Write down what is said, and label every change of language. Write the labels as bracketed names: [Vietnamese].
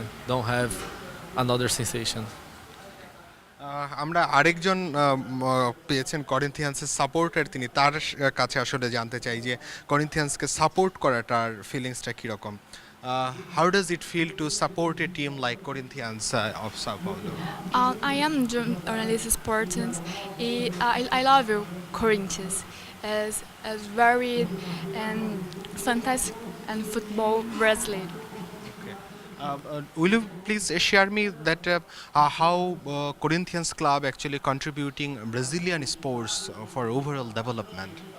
[English] Don't have another sensation. [Bangla] আমরা আরেকজন পেয়েছেন করিন্থিয়ান্সের সাপোর্টার, তিনি তার কাছে আসলে জানতে চাই যে করিন্থিয়ান্সকে সাপোর্ট করাটার ফিলিংসটা কীরকম। [English] How does it feel to support a team like Corinthians of Sao Paulo? I am journalist sports. I love you, Corinthians, as very and fantastic and football Brazil. Will you please share me that how Corinthians club actually contributing Brazilian sports for overall development?